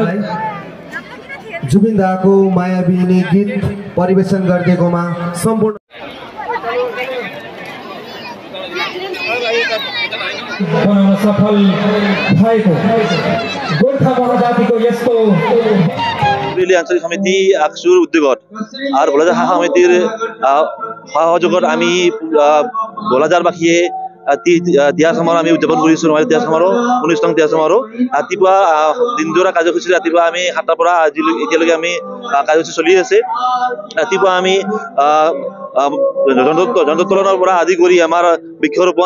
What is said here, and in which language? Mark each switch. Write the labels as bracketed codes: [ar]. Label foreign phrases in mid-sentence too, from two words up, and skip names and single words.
[ne] जुबिन दाको मायाविनी गीत परिवेशन गरिदिएकोमा सम्पूर्ण बनाउन सफल भएको गोर्खा महाजातिको यस्तो [as] आंचलिक समिति আকসুর উদ্যোগত আর ভোলাজার শাখা সমিতির সহযোগত আমি ভোলাজারবাসীয়ে তিয়াৰ সমাৰোহ আমি উদযাপন কৰিছো ৰঙালী তিয়াৰ সমাৰোহ 19 নং তিয়াৰ সমাৰোহ ৰাতিপুৱা দিনজোৰা কাৰ্যসূচী ৰাতিপুৱা আমি 7টাৰ পৰা এতিয়ালৈকে আমি কাৰ্যসূচী চলি আছে ৰাতিপুৱা আমি জনতোলনৰ পৰা আদি কৰি আমাৰ বৃক্ষৰোপণ